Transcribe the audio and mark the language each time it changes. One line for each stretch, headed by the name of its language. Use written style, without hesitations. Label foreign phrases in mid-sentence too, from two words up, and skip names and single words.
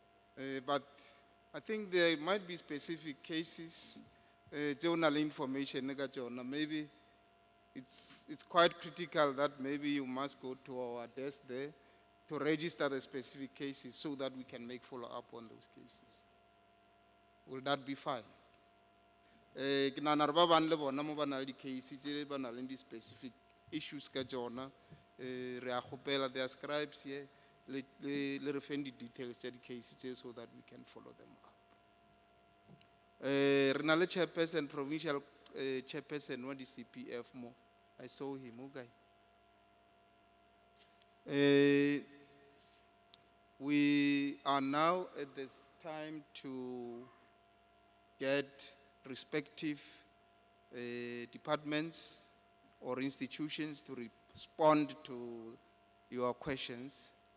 English: But I think there might be specific cases, journal information, maybe it's quite critical that maybe you must go to our desk there to register the specific cases so that we can make follow-up on those cases. Will that be fine?
Tswana: Ke nahana re ba bang le bona mo ba na le di-case tse ba na leng di-
English: specific issues
Tswana: ka tsona, re a kgopela
English: their scribes here,
Tswana: le re feng di-details tsa di-case tseo
English: so that we can follow them up.
Tswana: Re na le
English: chairperson, provincial chairperson
Tswana: wa di-CPF mo.
English: I saw him, okay. We are now at this time to get respective departments or institutions to respond to your questions.